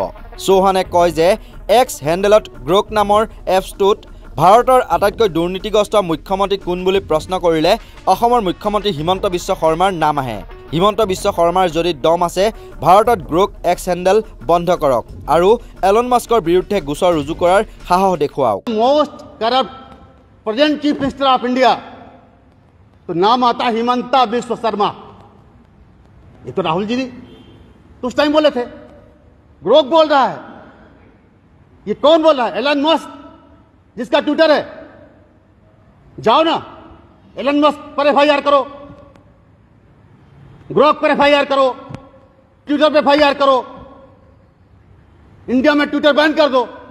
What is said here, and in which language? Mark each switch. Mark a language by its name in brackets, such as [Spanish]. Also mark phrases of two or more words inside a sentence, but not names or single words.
[Assamese] চৌহানে কয় যে এক্স হেণ্ডেলত গ্ৰোক নামৰ এপছটোত ভাৰতৰ আটাইতকৈ দুৰ্নীতিগ্ৰস্ত মুখ্যমন্ত্ৰী কোন বুলি প্ৰশ্ন কৰিলে অসমৰ মুখ্যমন্ত্ৰী হিমন্ত বিশ্ব শৰ্মাৰ নাম আহে। হিমন্ত বিশ্ব শৰ্মাৰ যদি দম আছে ভাৰতত গ্ৰোক এক্স হেণ্ডেল বন্ধ কৰক আৰু এলন মাস্কৰ বিৰুদ্ধে গোচৰ ৰুজু কৰাৰ সাহস দেখুৱাওক। [English] most corrupt present chief minister of India [Hindi] तो नाम आता [English] हिमंता बिस्व शर्मा। [Hindi] ये तो राहुल जी ने तो उस टाइम बोले थे। ग्रोक बोल रहा है। ये कौन बोल रहा है? एलन मस्क, जिसका ट्विटर है। जाओ ना एलन मस्क पर एफआईआर करो, ग्रोक पर एफआईआर करो, ट्विटर पर एफआईआर करो, इंडिया में ट्विटर बैन कर दो।